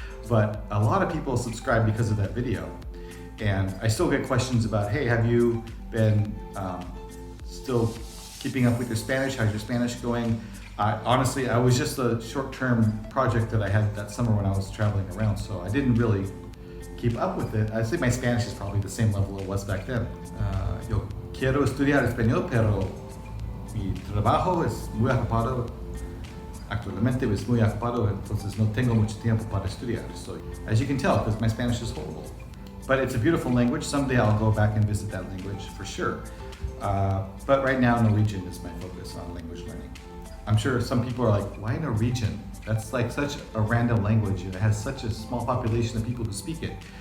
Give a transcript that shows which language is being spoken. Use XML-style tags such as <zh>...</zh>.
<en>But a lot of people subscribe because of that video. And I still get questions about, hey, have you been still keeping up with your Spanish? How's your Spanish going? Honestly, I was just a short-term project that I had that summer when I was traveling around, so I didn't really keep up with it. I'd say my Spanish is probably the same level it was back then.</en> <es>Yo quiero estudiar español, pero mi trabajo es muy ocupado. Actualmente es muy ocupado, entonces no tengo mucho tiempo para estudiar.</es> <en>So, as you can tell, because my Spanish is horrible. But it's a beautiful language. Someday I'll go back and visit that language for sure. But right now, Norwegian is my focus on language learning. I'm sure some people are like, why Norwegian? That's like such a random language, and it has such a small population of people who speak it.</en>